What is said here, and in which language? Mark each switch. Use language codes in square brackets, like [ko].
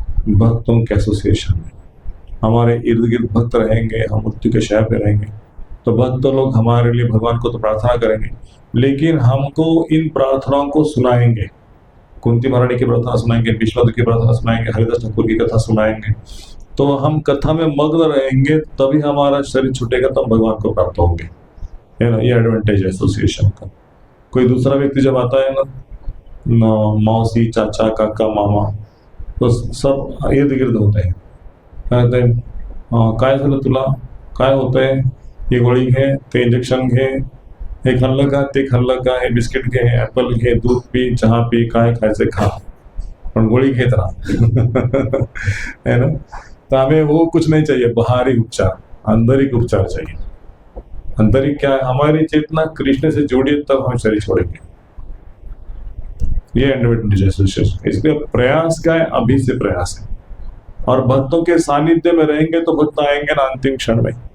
[hi] भक्तों के एसोसिएशन में हमारे इर्द गिर्द भक्त रहेंगे, हम मृत्यु के शय पे रहेंगे, तो भक्त लोग हमारे लिए भगवान को तो प्रार्थना करेंगे, लेकिन हमको इन प्रार्थनाओं को सुनाएंगे। कुंती महारानी की प्रार्थना सुनाएंगे, भीष्मदेव की प्रार्थना सुनाएंगे, हरिदास ठाकुर की कथा सुनाएंगे। तो हम कथा में मग्न रहेंगे, तभी हमारा शरीर छूटेगा, तब भगवान को प्राप्त होंगे, है ना। ये एडवांटेज है एसोसिएशन का। कोई दूसरा व्यक्ति जब आता है ना, मौसी, चाचा, काका, मामा, तो सब इर्द गिर्द होते हैं, कहते [mr] काय झालं तुला, काय होतंय, ही गोळी घे, ते इंजेक्शन घे, हे खाल्लं का, ते खाल्लं का, हे बिस्किट घे, ऍपल घे, दूध पी, चहा पी, काय खायचं खा, पण गोळी घेत रहा है ना। [hi] तो हमें वो कुछ नहीं चाहिए, बाहरी उपचार, आंतरिक उपचार चाहिए। आंतरिक क्या है? हमारी चेतना कृष्ण से जुड़ी, तब हम शरीर छोड़ेंगे। ये एडवांटेज एसोसिएशन। इसलिए प्रयास क्या है? अभी से प्रयास है। और भक्तों के सानिध्य में रहेंगे तो भक्त आएंगे ना अंतिम क्षण में।